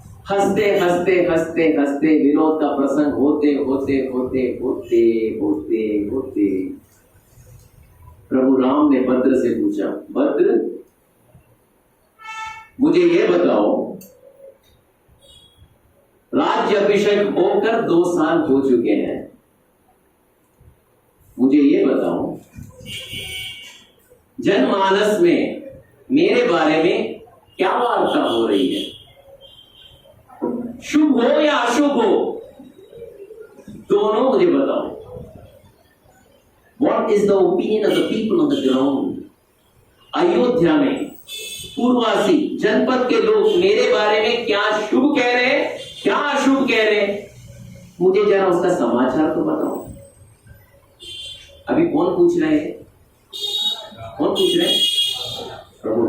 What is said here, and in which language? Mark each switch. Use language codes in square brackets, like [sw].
[hi] हंसते हंसते हंसते हंसते विनोद का प्रसंग होते होते होते होते होते होते प्रभु राम ने भद्र से पूछा, भद्र मुझे ये बताओ, राज्य अभिषेक होकर 2 साल हो चुके हैं, मुझे ये बताओ जनमानस में मेरे बारे में क्या वार्ता हो रही है? शुभ हो या अशुभ हो, दोनों मुझे बताओ। [en] What is the opinion of the people on the ground? [hi] Ayodhya में पूर्ववासी जनपद के लोग मेरे बारे में क्या शुभ कह रहे हैं, क्या अशुभ कह रहे हैं, मुझे जरा उसका समाचार तो बताओ। अब अभी कौन पूछ रहे हैं? कौन पूछ रहे हैं? प्रभु।